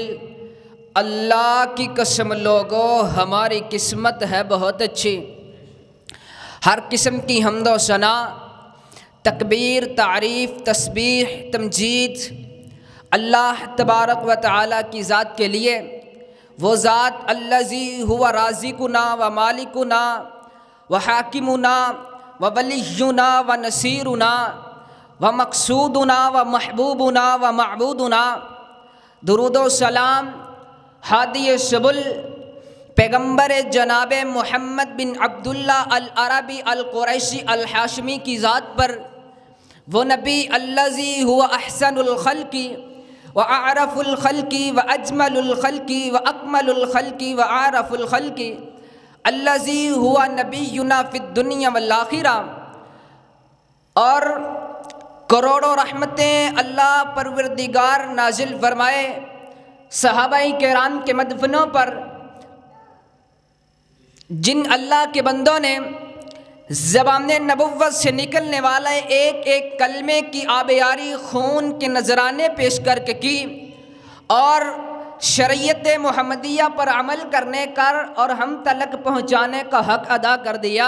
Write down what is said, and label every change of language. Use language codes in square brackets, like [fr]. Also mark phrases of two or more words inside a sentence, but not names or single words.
[ur] اللہ کی قسم لوگو ہماری قسمت ہے بہت اچھی. ہر قسم کی حمد و ثنا، تکبیر، تعریف، تسبیح، تمجید اللہ تبارک و تعالیٰ کی ذات کے لیے، وہ ذات [ar] الذی ہوا رازقنا و مالکنا و حاکمنا و ولینا و نصیرنا و مقصودنا و محبوبنا و معبودنا۔ [ur] درود و سلام ہادی سبل پیغمبر جناب محمد بن عبداللہ العربی القریشی الحاشمی کی ذات پر، وہ نبی [ar] الذی ہوا احسن الخلق و اعرف الخلق و اجمل الخلق و اکمل الخلق و اعرف الخلق الذی ہوا نبینا فی الدنیا والآخرہ۔ [ur] اور کروڑوں رحمتیں اللہ پروردگار نازل فرمائے صحابہ کرام کے مدفنوں پر، جن اللہ کے بندوں نے زبان نبوت سے نکلنے والے ایک ایک کلمے کی آبیاری خون کے نذرانے پیش کر کے کی، اور شریعت محمدیہ پر عمل کرنے کا اور ہم تلک پہنچانے کا حق ادا کر دیا۔